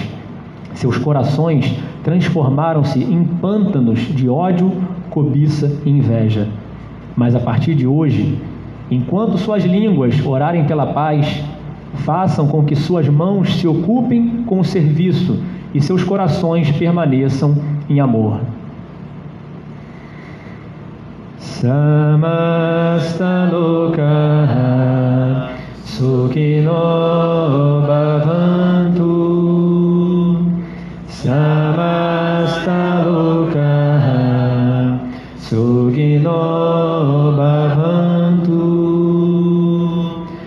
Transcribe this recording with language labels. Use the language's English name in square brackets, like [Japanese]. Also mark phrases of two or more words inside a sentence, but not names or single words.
[Portuguese] Seus corações transformaram-se em pântanos de ódio, cobiça e inveja. Mas a partir de hoje, enquanto suas línguas orarem pela paz, façam com que suas mãos se ocupem com o serviço e seus corações permaneçam em amor. [Sanskrit] Samasta lokaha sukhino bhavantu. Samasta lokaha sukhino bhavantu.